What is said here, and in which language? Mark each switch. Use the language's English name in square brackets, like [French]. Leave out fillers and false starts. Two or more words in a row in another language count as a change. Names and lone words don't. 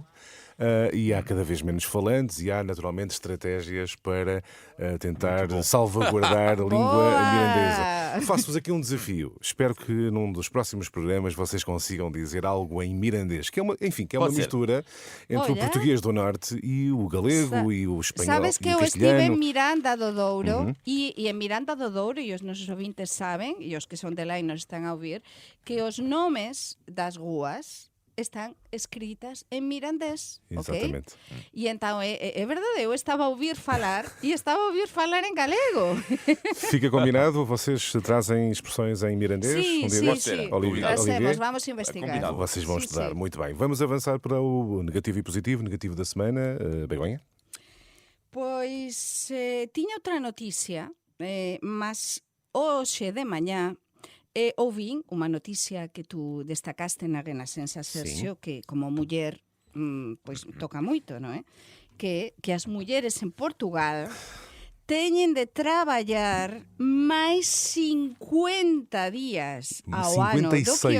[Portuguese] E há cada vez menos falantes e há naturalmente estratégias para tentar salvaguardar a língua Boa! mirandesa. Faço-vos aqui um desafio. Espero que num dos próximos programas vocês consigam dizer algo em mirandês, que é uma, enfim, que é uma Pode ser. mistura entre o Olha. português do norte e o galego e o espanhol Sabes que e o eu estive em castelhano. [Galician] Miranda do Douro e en Miranda do Douro, e os nosos ouvintes saben, e os que son de lá e nos están a ouvir, que os nomes das ruas están escritas en mirandés, ok? [Portuguese] Exatamente. E então é verdade, eu estava a ouvir falar e estava a ouvir falar em galego. Fica combinado? Vocês trazem expressões em mirandês? Sim, um dia sim, destes? sim. Olivier? Trazemos, vamos investigar. Combinado. Vocês vão Sim, estudar, sim. muito bem. Vamos avançar para o negativo e positivo. Negativo da semana, Begonha. [Galician] Pois tiña outra noticia, mas hoxe de mañá ouvín unha noticia que tú destacaste na Renascença Sergio, que como muller pois toca moito, non é? Que as mulleres en Portugal teñen de traballar máis 50 días ao ano do que